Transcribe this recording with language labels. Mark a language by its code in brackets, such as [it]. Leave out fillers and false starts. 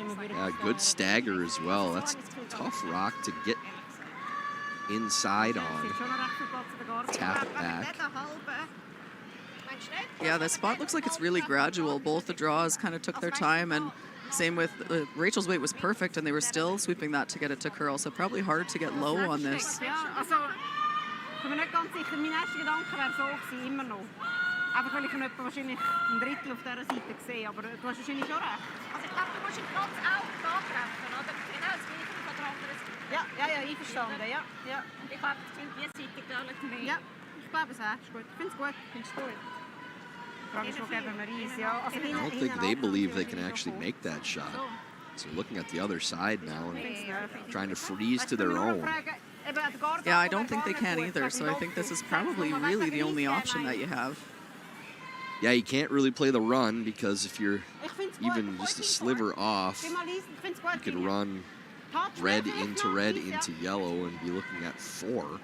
[en] Yeah, good stagger as well. That's a tough rock to get inside on. Tap it back. Yeah, the spot looks like it's really gradual. Both the draws kind of took their time, and same with Rachel's weight was perfect, and they were still sweeping that to get it to curl, so probably hard to get low on this. [de] Ich bin mir nicht ganz sicher, mein erster Gedanke wäre so gewesen, immer noch. Einfach weil ich ihn etwa wahrscheinlich ein Drittel auf dieser Seite sehe, aber du hast wahrscheinlich schon recht. Also ich glaube, du musst ihn ganz auch da treffen, oder? Genau das gleiche von der anderen Seite. Ja, einverstanden, ja. Und ich glaube, das sind die Seite gefährlich mehr. Ja, ich glaube es auch. Ist gut. Ich finde es gut. Findest du gut? Die Frage ist, wo geben wir Eis, ja. Also [en] I don't think they believe they can actually make that shot. So looking at the other side now and trying to freeze to their own. Yeah, I don't think they can either, so I think this is probably really the only option that you have. Yeah, you can't really play the run because if you're even just a sliver off, you could run red into yellow and be looking at 4.